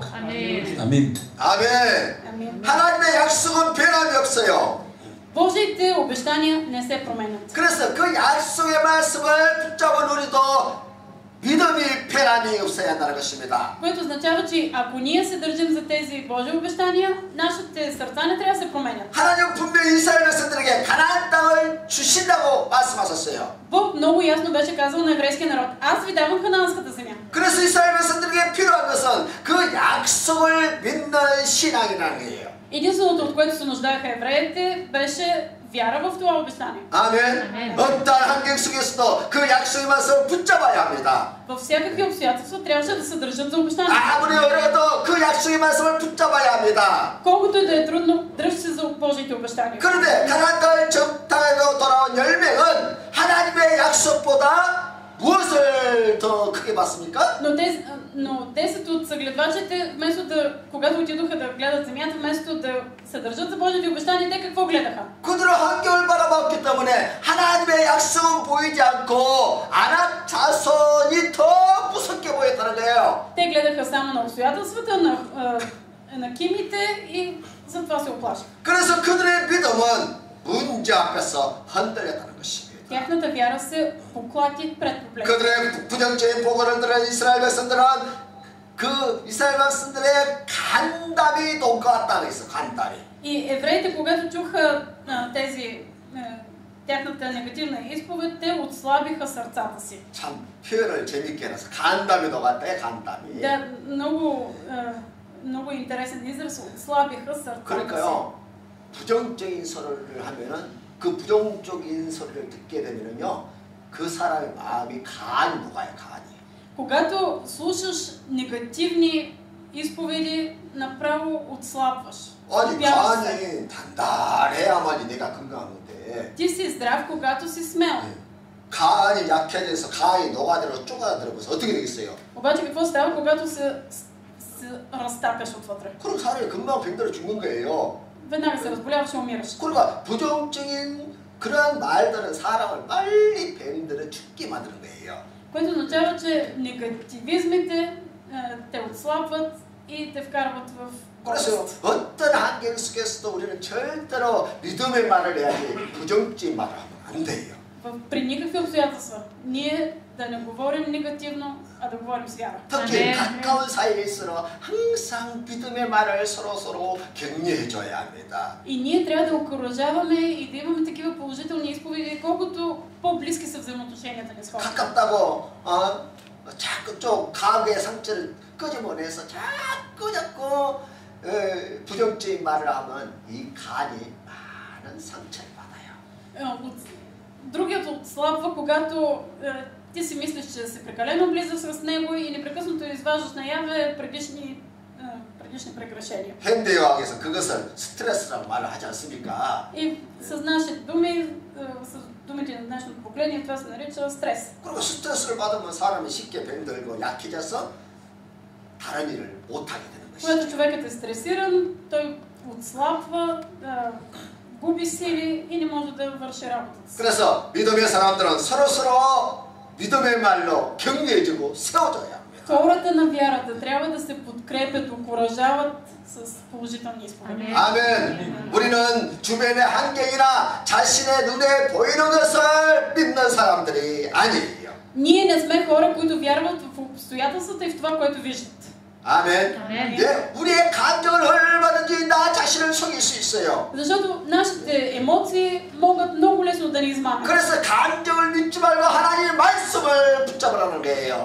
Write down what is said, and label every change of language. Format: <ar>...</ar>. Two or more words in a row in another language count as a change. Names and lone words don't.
<bg>Амин.</bg> <ko>아멘. 하나님의 약속은 변함이 없어요.</ko> <bg>Божиите обещания не се променят.</bg> <ko>그래서 그 약속의 말씀을 붙잡은 우리도 믿음이 변함이 없어야 한다는 것입니다.</ko> <bg>Което означава, че ако ние се държим за тези Божии обещания, нашите сърца не трябва да се променят.</bg> <ko>하나님 분명히 이스라엘 백성들에게 가나안 땅을 주신다고 말씀하셨어요.</ko> <bg>Бог много ясно беше казал на еврейския народ, аз ви давам ханаанската земя.</bg> <ko>그래서 이스라엘 백성들에게 필요한 것은 그 약속을 믿는 신앙이라는 거예요.</ko> <bg>Единственото, от което се нуждаеха евреите, беше вяра в това обещание.</bg> <ko>아멘. 어떠한 환경 속에서도 그 약속의 말씀을 붙잡아야 합니다.</ko> <bg>Във всякакви обстоятелства трябваше да се държат за обещанието.</bg> <ko>아무리 어려워도 그 약속의 말씀을 붙잡아야 합니다.</ko> <bg>Колкото и да е трудно, дръж се за Божиите обещания.</bg> <ko>그런데 가나안 땅을 정탐하고 돌아온 10명은 하나님의 약속보다 무엇을 더 크게 봤습니까?</ko> <bg>Но 10 от съгледвачите, вместо да, когато отидоха да гледат земята, вместо да се държат за Божиите обещания, те какво гледаха?</bg> <ko>그들은 환경을 바라봤기 때문에 하나님의 약속은 보이지 않고 아낙 자손이 더 무섭게 보였다는 거예요.</ko> <bg>Те гледаха само на обстоятелствата, на кимите и затова се оплашиха.</bg> <ko>그래서 그들의 믿음은 문제 앞에서 흔들렸다는 것입니다.</ko> <bg>Тяхната вяра се поклати пред проблема.</bg> <ko>그들의 부정적인 보고를 들은 이스라엘 백성들은 그 이스라엘 백성들의 간담이 녹았다고 했어. 간담이.</ko> <bg>И евреите, когато чуха тяхната негативна изповед, те отслабиха сърцата си.</bg> <ko>참 표현을 재밌게 해놔서 간담이 녹았대. 간담이.</ko> <bg>Да, много интересен израз, отслабиха сърцата си.</bg> <ko>그러니까요. 부정적인 소리를 하면은 그 부정적인 소리를 듣게 되면은요, 그 사람의 마음이 간이 녹아요, 간이.</ko> <bg>Когато слушаш негативни изповеди, направо отслабваш.</bg> <ko>아니, 간이 단단해야만이 내가 건강한데.</ko> <bg>Ти си здрав, когато си смел.</bg> <ko>간이 약해져서 간이 녹아들어 쪼가들어서 어떻게 되겠어요?</ko> <bg>Обаче какво става, когато се разтапяш отвътре.</bg> <ko>그런 사람이 금방 병들어 죽는 거예요.</ko> <bg>Веднага се разболяваш и умираш.</bg> <ko>그러니까 부정적인 그러한 말들은 사람을 빨리 병들어 죽게 만드는 거예요.</ko> <bg>Което означава, че негативизмите те отслабват и те вкарват в</bg> <ko>그래서</ko> <bg>болест.</bg> <ko>어떤 환경 속에서도 우리는 절대로 믿음의 말을 해야지 부정적인 말을 하면 안 돼요.</ko> <bg>При никакви обстоятелства ние да не говорим негативно, а да говорим с вяра.</bg> <ko>특히 가까운 사이일수록 항상 믿음의 말을 서로 격려해줘야 합니다.</ko> <bg>И ние трябва да окуражаваме и да имаме такива положителни изповеди, колкото по-близки са взаимоотношенията ни с хората.</bg> <ko>가깝다고 자꾸 좀 과거의 상처를 끄집어내서 자꾸 부정적인 말을 하면 이 간이 많은 상처를 받아요.</ko> <bg>Другият отслабва, когато ти си мислиш, че си прекалено близък с него и непрекъснато изваждаш наяве предишни прегрешения.</bg> <ko>현대의학에서 그것을 스트레스라고 말을 하지 않습니까?</ko> <bg>И с нашите думи, с думите на днешното поколение, това се нарича стрес.</bg> <ko>그리고 스트레스를 받으면 사람이 쉽게 병들고 약해져서 다른 일을 못하게 되는 것이죠.</ko> <bg>Когато човекът е стресиран, той отслабва, губи сили и не може да върши работата си.</bg> <ko>그래서 믿음의 사람들은 서로 믿음의 말로 격려해주고 세워줘야 합니다.</ko> <bg>Хората на вярата трябва да се подкрепят, окуражават с положителни изповеди.</bg> <ko>아멘. 우리는 주변의 환경이나 자신의 눈에 보이는 것을 믿는 사람들이 아니에요.</ko> <bg>Ние не сме хора, които вярват в обстоятелствата и в това, което виждат.</bg> <ko>아멘. 예, 우리의 감정을 얼마든지 나 자신을 속일 수 있어요.</ko> <bg>Защото нашите емоции могат много лесно да ни измамят.</bg> <ko>그래서 감정을 믿지 말고 하나님의 말씀을 붙잡으라는 거예요.</ko>